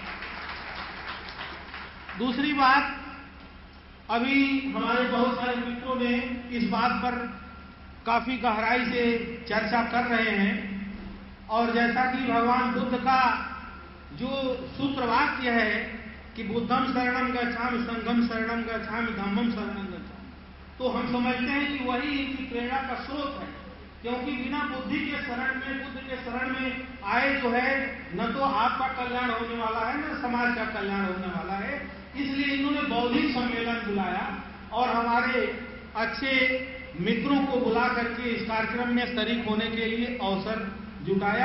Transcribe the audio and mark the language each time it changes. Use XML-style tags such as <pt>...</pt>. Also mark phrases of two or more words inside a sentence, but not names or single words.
<hi>दूसरी बात, अभी हमारे बहुत सारे मित्रों ने इस बात पर काफी गहराई से चर्चा कर रहे हैं, और जैसा कि भगवान बुद्ध का जो सूत्र वाक्य है कि</hi> <pi>बुद्धम शरणम गच्छामि, संघम शरणम गच्छामि, धम्मम शरणम गच्छामि,</pi> <hi>तो हम समझते हैं कि वही इनकी प्रेरणा का स्रोत है। क्योंकि बिना बुद्धि के शरण में, बुद्ध के शरण में आए जो है, न तो आपका कल्याण होने वाला है, न समाज का कल्याण होने वाला है। इसलिए इन्होंने बौद्धिक सम्मेलन बुलाया और हमारे अच्छे मित्रों को बुला करके इस कार्यक्रम में शरीक होने के लिए अवसर जुटाया।</hi>